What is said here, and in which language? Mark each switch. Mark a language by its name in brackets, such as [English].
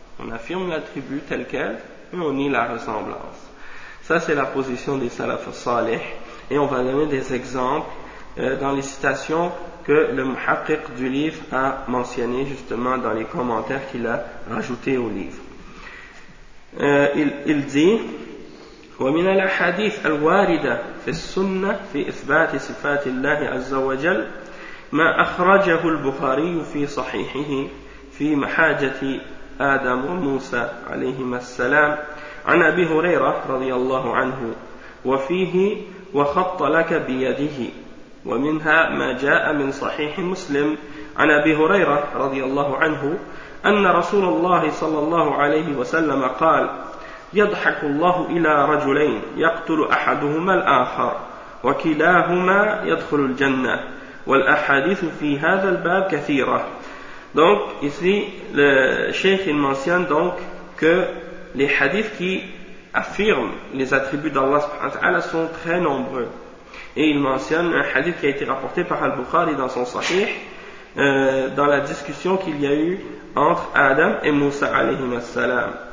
[French] On affirme l'attribut tel quel, mais on nie la ressemblance. Ça, c'est la position des salaf salih, et on va donner des exemples dans les citations que le muhaqqiq du livre a mentionné justement dans les commentaires qu'il a rajoutés au livre. Il dit [Arabic] ومن الأحاديث الواردة في السنة في إثبات صفات الله عز وجل ما أخرجه البخاري في صحيحه في محاجة آدم وموسى عليهما السلام عن أبي هريرة رضي الله عنه وفيه وخط لك بيده ومنها ما جاء من صحيح مسلم عن أبي هريرة رضي الله عنه أن رسول الله صلى الله عليه وسلم قال يضحك الله إلى رجلين يقتل أحدهما الآخر وكلاهما يدخل الجنة والأحاديث في هذا الباب كثيرة. [French] Donc ici le cheikh il mentionne donc que les hadiths qui affirment les attributs d'Allah subhanahu wa ta'ala sont très nombreux. Et il mentionne un hadith qui a été rapporté par Al-Bukhari dans son Sahih, dans la discussion qu'il y a eu entre Adam et Moussa alayhim as-salam.